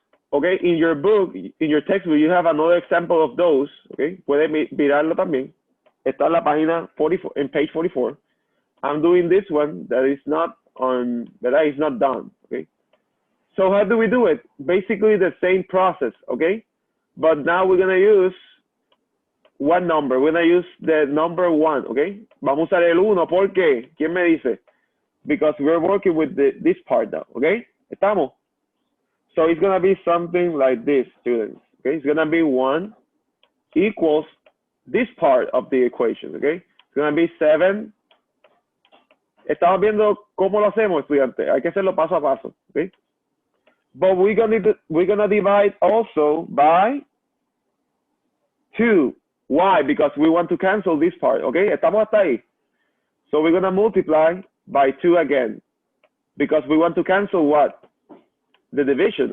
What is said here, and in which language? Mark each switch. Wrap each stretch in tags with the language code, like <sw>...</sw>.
<en>Okay, in your book, in your textbook, you have another example of those.</en> <es>Okay, puede mirarlo también. Está en la página 44,</es> <en>in page 44. I'm doing this one that is not done. Okay, so how do we do it? Basically the same process. Okay, but now we're gonna use what number? We're gonna use the number 1. Okay,</en> <es>vamos a usar el 1. ¿Por qué? ¿Quién me dice?</es> <en>Because we're working with this part now. Okay, estamos. So it's gonna be something like this, students. Okay, it's gonna be 1 equals this part of the equation. Okay, it's gonna be 7.</en> <es>Estamos viendo cómo lo hacemos, estudiante. Hay que hacerlo paso a paso.</es> <en>Okay, but we're gonna divide also by 2. Why? Because we want to cancel this part. Okay,</en> <es>estamos hasta ahí.</es> <en>So we're gonna multiply by 2 again because we want to cancel what? The division.</en>